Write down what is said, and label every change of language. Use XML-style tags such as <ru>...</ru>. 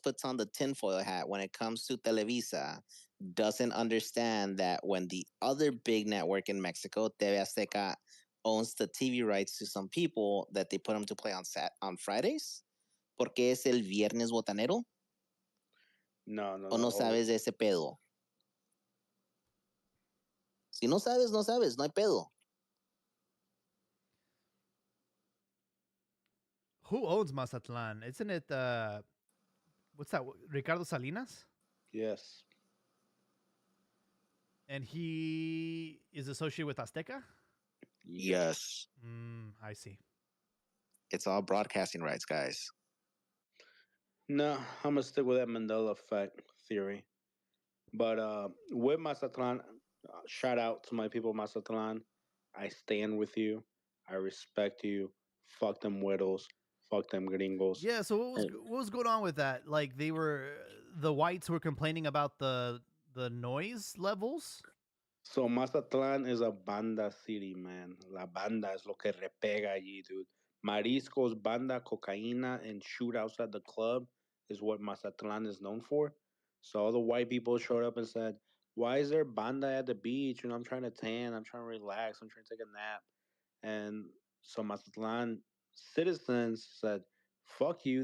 <en>on the tinfoil hat when it comes to Televisa doesn't understand that when the other big network in Mexico, TV Azteca, owns the TV rights to some people that they put them to play on Fridays.</en> <es>Porque es el viernes botanero. no. O no sabes de ese pedo. Si no sabes, no sabes, no hay pedo.</es> <en>Who owns Mazatlan? Isn't it What's that? Ricardo Salinas? Yes. And he is associated with Azteca? Yes. I see. It's all broadcasting rights, guys. No, I'm gonna stick with that Mandela effect theory. But with Mazatlan, shout out to my people of Mazatlan. I stand with you. I respect you. Fuck them widows. Fuck them gringos. Yeah, so And what was going on with that? Like the whites were complaining about the noise levels? so Mazatlan is a banda city, man.</en> <es>La banda es lo que repega allí, dude.</es> <en>Mariscos, banda, cocaína, and shootouts at the club is what Mazatlan is known for. So all the white people showed up and said, "Why is there banda at the beach? You know, I'm trying to tan, I'm trying to relax, I'm trying to take a nap." And so Mazatlan citizens said, "Fuck you!</en>